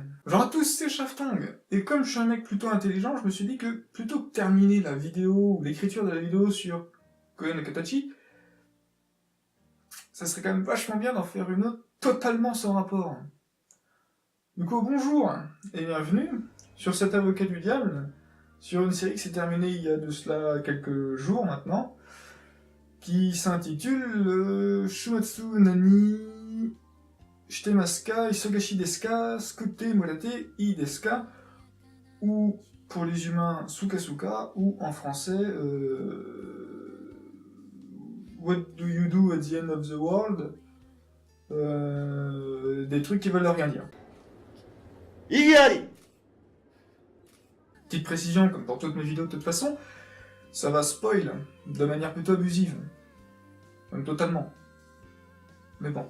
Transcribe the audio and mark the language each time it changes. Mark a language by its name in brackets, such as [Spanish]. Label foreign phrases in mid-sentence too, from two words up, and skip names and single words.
[French] Bonjour à tous, c'est Shaftong. Et comme je suis un mec plutôt intelligent, je me suis dit que plutôt que terminer la vidéo, ou l'écriture de la vidéo sur Koen Katachi, ça serait quand même vachement bien d'en faire une autre totalement sans rapport. Du coup, bonjour et bienvenue sur cet avocat du diable, sur une série qui s'est terminée il y a de cela quelques jours maintenant, qui s'intitule Shumatsu Nani Shitemaska Isogashi Deska Skute Morate I Deska, ou pour les humains Sukasuka, ou en français [English] What do you do at the end of the world, [French] des trucs qui veulent rien dire. Igari. Petite précision, comme pour toutes mes vidéos de toute façon, ça va spoil de manière plutôt abusive. Même totalement. Mais bon.